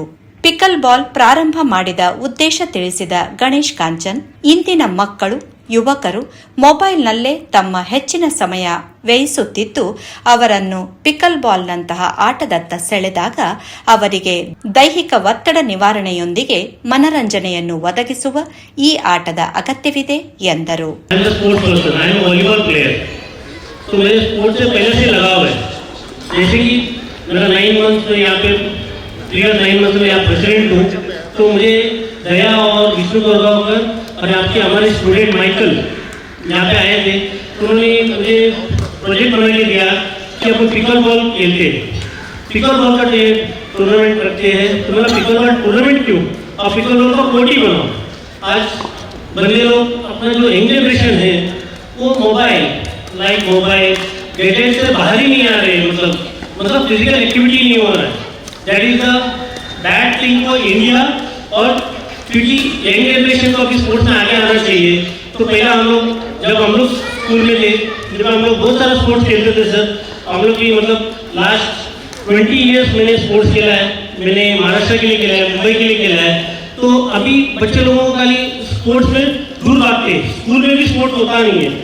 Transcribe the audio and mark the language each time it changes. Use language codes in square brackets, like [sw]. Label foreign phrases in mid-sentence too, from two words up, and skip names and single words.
[kn] ಪಿಕಲ್ ಬಾಲ್ ಪ್ರಾರಂಭ ಮಾಡಿದ ಉದ್ದೇಶ ತಿಳಿಸಿದ ಗಣೇಶ್ ಕಾಂಚನ್, ಇಂದಿನ ಮಕ್ಕಳು ಯುವಕರು ಮೊಬೈಲ್ನಲ್ಲೇ ತಮ್ಮ ಹೆಚ್ಚಿನ ಸಮಯ ವ್ಯಯಿಸುತ್ತಿದ್ದು, ಅವರನ್ನು ಪಿಕಲ್ ಬಾಲ್ನಂತಹ ಆಟದತ್ತ ಸೆಳೆದಾಗ ಅವರಿಗೆ ದೈಹಿಕ ಒತ್ತಡ ನಿವಾರಣೆಯೊಂದಿಗೆ ಮನರಂಜನೆಯನ್ನು ಒದಗಿಸುವ ಈ ಆಟದ ಅಗತ್ಯವಿದೆ ಎಂದರು. [hi] और आपके हमारे स्टूडेंट माइकल यहाँ पे आए थे, उन्होंने मुझे प्रोजेक्ट बना के दिया कि अपन पिकल बॉल खेलते हैं, पिकल बॉल का टूर्नामेंट रखते हैं. तो मतलब [en] pickle ball tournament [hi] क्यों, और पिकल बॉल का कोर्ट ही बनाओ. आज बंदे लोग अपना जो [en] young generation [hi] है वो [en] mobile gadget [hi] से बाहर ही नहीं आ रहे, मतलब [en] physical activity [hi] नहीं हो रहा है. [en] that is the bad thing for India. और क्योंकि young generation को अभी स्पोर्ट्स में आगे आना चाहिए. तो पहला जब हम लोग स्कूल में थे, जब हम लोग बहुत सारा स्पोर्ट्स खेलते थे सर, हम लोग की last 20 years मैंने स्पोर्ट्स खेला है. मैंने महाराष्ट्र के लिए खेला है, मुंबई के लिए खेला है. तो अभी बच्चे लोगों को खाली स्पोर्ट्स में दूर भागते हैं, स्कूल में भी स्पोर्ट्स होता नहीं है.